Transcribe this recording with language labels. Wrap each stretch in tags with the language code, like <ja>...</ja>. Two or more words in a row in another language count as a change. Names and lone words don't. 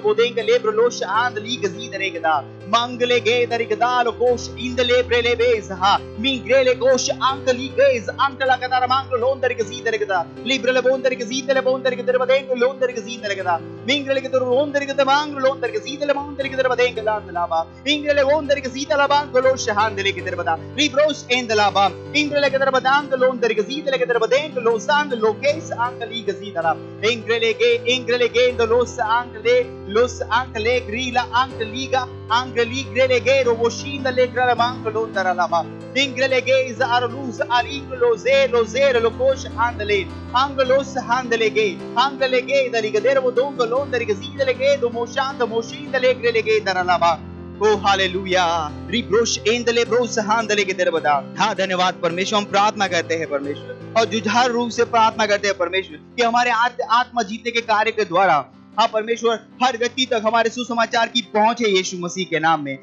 <hi>bodenge lebro lo shahandli gazire ge da mangle ge dari gadalo kosh indele brele bezha mingrele kosh angli ge angla ge dar manglo lon dari gazire ge da librele bon dari gazire bon dari ge darbade lon dari gazire ge da mingrele ge dor lon dari ge da manglo lon dari gazire bon dari ge darbade ge lan lava mingrele bon dari gazire la bango lo shahandle ge darbada libros end lava mingrele ge darbada lon dari gazire ge darbade lo sand lo kes angli gazire la ingrele ge los angle grila angliga angli grelegero woshinda le grala manco londara lava ingrelege is arlus alinglo zero lo kosh andale anglos handelege anglege daligedero dongo londari gazidele do moshinda le grelege daralava ओ हालेलुया रिब्रोश एंदले ब्रोस हांदले के दरबदा। हाँ धन्यवाद परमेश्वर। हम प्रार्थना करते हैं परमेश्वर और जुझार रूप से प्रार्थना करते हैं परमेश्वर कि हमारे आत्मा जीतने के कार्य के द्वारा हाँ परमेश्वर हर व्यक्ति तक हमारे सुसमाचार की पहुंच है यीशु मसीह के नाम में।</hi>